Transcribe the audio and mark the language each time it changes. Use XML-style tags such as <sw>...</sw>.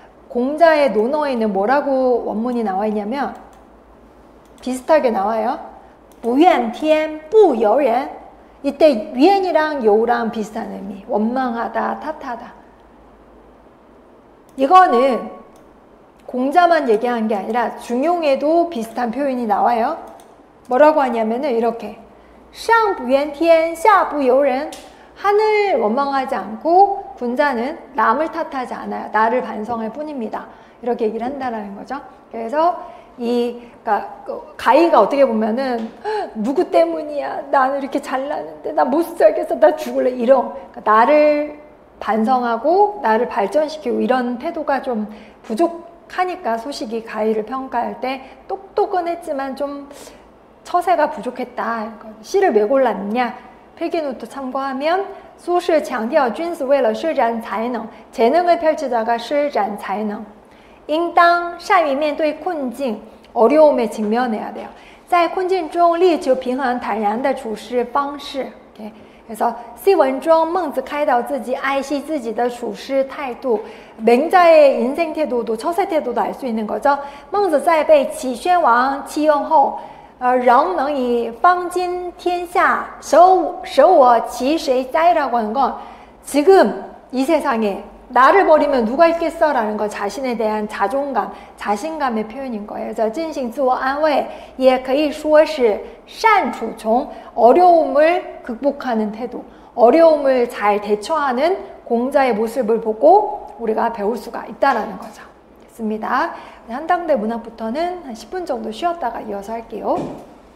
<ko>공자의 논어에는 뭐라고 원문이 나와 있냐면 비슷하게 나와요.</ko> <zh>不怨天不尤人.</zh> <ko>이때 위엔이랑 여우랑 비슷한 의미. 원망하다, 탓하다. 이거는 공자만 얘기한 게 아니라 중용에도 비슷한 표현이 나와요. 뭐라고 하냐면은 이렇게</ko> <zh>上不怨天下不尤人.</zh> <ko>하늘 원망하지 않고 군자는 남을 탓하지 않아요. 나를 반성할 뿐입니다. 이렇게 얘기를 한다는 거죠. 그래서 그러니까 가희가 어떻게 보면은 누구 때문이야? 나는 이렇게 잘나는데 나 못 살겠어. 나 죽을래. 이런 그러니까 나를 반성하고 나를 발전시키고 이런 태도가 좀 부족하니까 소식이 가희를 평가할 때 똑똑은 했지만 좀 처세가 부족했다. 시를 왜 골랐냐? 필기노트 참고하면</ko> <zh>소시强调君子为了施展才能,</zh> <ko>재능을 펼치다가</ko> <zh>施展才能. 应当善于面对困境,</zh> <ko>어려움에 직면해야 돼요.</ko> <zh>在困境中力求平衡坦然的处事方式.</zh> <ko>그래서</ko> <zh>C文中孟子开导自己爱惜自己的处事态度.</zh> <ko>맹자의 인생 태도도 처세 태도도 알 수 있는 거죠.</ko> <zh>孟子在被齐宣王弃用后仍能以方今天下舍我其谁哉</zh> <ko>라고 하는 건 지금 이 세상에 나를 버리면 누가 있겠어? 라는 건 자신에 대한 자존감, 자신감의 표현인 거예요. 그래서</ko> <zh>进行自我安慰也可以说是善处从</zh> <ko>어려움을 극복하는 태도, 어려움을 잘 대처하는 공자의 모습을 보고 우리가 배울 수가 있다라는 거죠. 됐습니다. 한당대 문학부터는 한 10분 정도 쉬었다가 이어서 할게요.</ko>